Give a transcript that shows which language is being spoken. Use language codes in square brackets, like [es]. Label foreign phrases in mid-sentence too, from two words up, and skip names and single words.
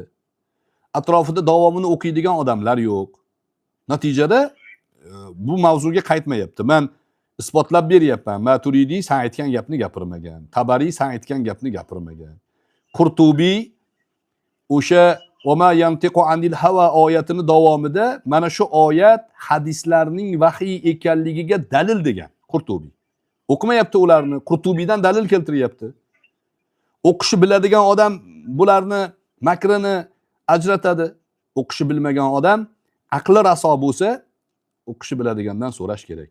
[uz] Atrofida davomini o'qiydigan odamlar yo'q. Natijada bu mavzuga qaytmayapti. Men isbotlab beryapman. Maturidiy sen aytgan gapni gapirmagan. Tabariy sen aytgan gapni gapirmagan. Qurtubiy o'sha [ar] وما ينطق عن الهوى [uz] oyatini davomida mana shu oyat hadislarning vahiy ekanligiga dalil degan Qurtubiy. O'qimayapti ularni, Qurtubiydan dalil keltiryapti. O'qishi biladigan odam bularni makrini ajratadi. O'qishi bilmagan odam aqli raso bo'lsa, o'qishi biladigandan so'rash kerak.